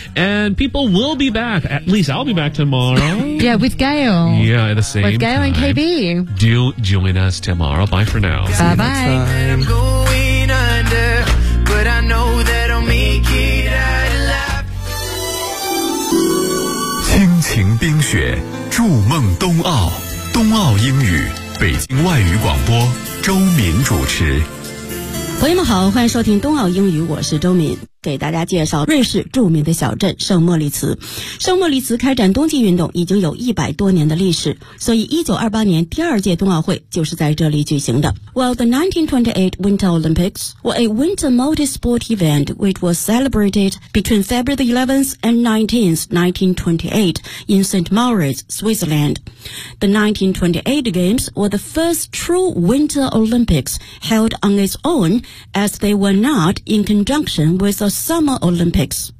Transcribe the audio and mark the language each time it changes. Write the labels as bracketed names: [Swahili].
[English] And people will be back. At least I'll be back tomorrow. Yeah, with Gail. Yeah, at the same time. With Gail and KB. Do join us tomorrow. Bye for now. Bye-bye. See you next time. I'm going under, but I know that I'll make it out alive. [Chinese] 亲情冰雪，筑梦冬奥，冬奥英语，北京外语广播，周敏主持。朋友们好，欢迎收听冬奥英语，我是周敏，给大家介绍瑞士著名的小镇圣莫里茨。圣莫里茨开展冬季运动已经有100多年的历史，所以1928年第二届冬奥会就是在这里举行的。 [English] Well, the 1928 Winter Olympics were a winter multi-sport event which was celebrated between February the 11th and 19th, 1928 in St. Moritz, Switzerland. The 1928 Games were the first true Winter Olympics held on its own as they were not in conjunction withthe Summer Olympics.